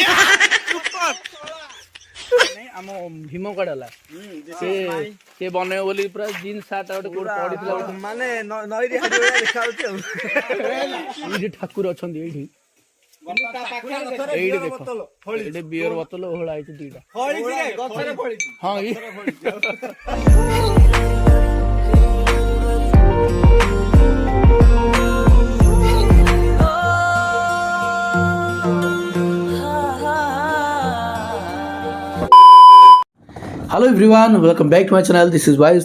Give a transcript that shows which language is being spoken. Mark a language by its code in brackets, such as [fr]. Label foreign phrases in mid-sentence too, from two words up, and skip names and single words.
[or] ଆମ ଭୀମ କୁଆଡେ ହେଲା ସେ ବନେଇବ ବୋଲି ପୁରା [en] jeans shirt [or] ଗୋଟେ କୋଉଠି ପଡିଥିଲା ମାନେ ନଈରେ ଦେଖା ହଉଛି ଆଉ ଏଇଠି ଠାକୁର ଅଛନ୍ତି ଏଇଠି ଏଇଠି ଦେଖ ଏଇଠି ବିୟର ବୋତଲ ଓହଳା ହେଇଛି ଦିଟା ହଁ [en] Hello everyone welcome back to my channel this is wise